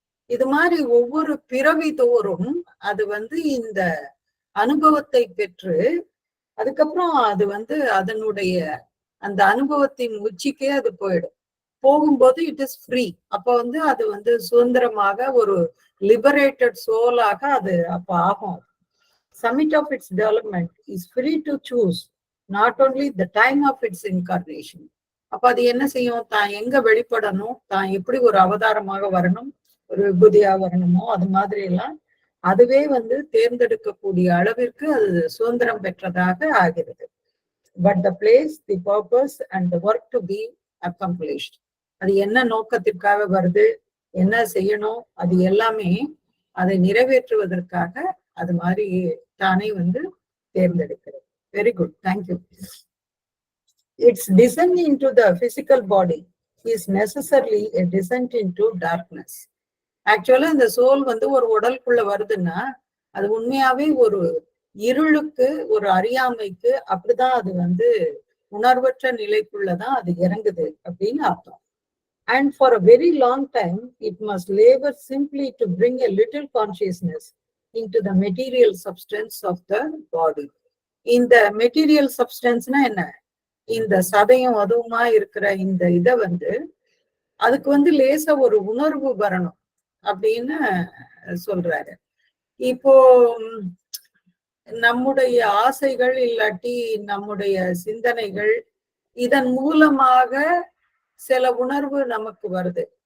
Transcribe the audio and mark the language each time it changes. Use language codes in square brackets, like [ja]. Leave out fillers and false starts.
[ta] இது மாதிரி ஒவ்வொரு பிறவி தோறும் அது வந்து இந்த அனுபவத்தை பெற்று அதுக்கப்புறம் அது வந்து அதனுடைய அந்த அனுபவத்தின் உச்சிக்கே அது போகும்போது [en] It is free. [ta] அப்ப வந்து அது வந்து சுதந்திரமாக ஒரு லிபரேட்டட் சோலாக அது அப்ப ஆகும். [en] Summit of its development is free to choose not only the time of its incarnation. [ta] அப்ப அது என்ன செய்யும், தான் எங்க வெளிப்படணும், தான் எப்படி ஒரு அவதாரமாக வரணும், ஒரு விபூதியா வரணுமோ அது மாதிரி எல்லாம் அதுவே வந்து தேர்ந்தெடுக்கக்கூடிய அளவிற்கு அது சுதந்திரம் பெற்றதாக ஆகிறது. [en] but the place, the purpose and the work to be accomplished, [ta] அது என்ன நோக்கத்திற்காக வருது, என்ன செய்யணும், அது எல்லாமே அதை நிறைவேற்றுவதற்காக அது மாதிரி தானே வந்து தேர்ந்தெடுக்கிறது. [en] Very good, thank you. Its descent into the physical body is necessarily a descent into darkness. [ta] ஆக்சுவலா இந்த சோல் வந்து ஒரு உடலுக்குள்ள வருதுன்னா அது உண்மையாவே ஒரு இருளுக்கு, ஒரு அறியாமைக்கு, அப்படிதான் அது வந்து உணர்வற்ற நிலைக்குள்ளதான் அது இறங்குது அப்படின்னு அர்த்தம். [en] And for a very long time, it must labor simply to bring a little consciousness into the material substance of the body. [ta] இந்த மெட்டீரியல் சப்ஸ்டன்ஸ்னா என்ன, இந்த சதையும் அதுவுமா இருக்கிற இந்த இதை வந்து அதுக்கு வந்து லேசா ஒரு உணர்வு வரணும் அப்படின்னு சொல்றாரு. இப்போ நம்முடைய ஆசைகள் இல்லாட்டி நம்முடைய சிந்தனைகள் இதன் மூலமாக சில உணர்வு நமக்கு வருது.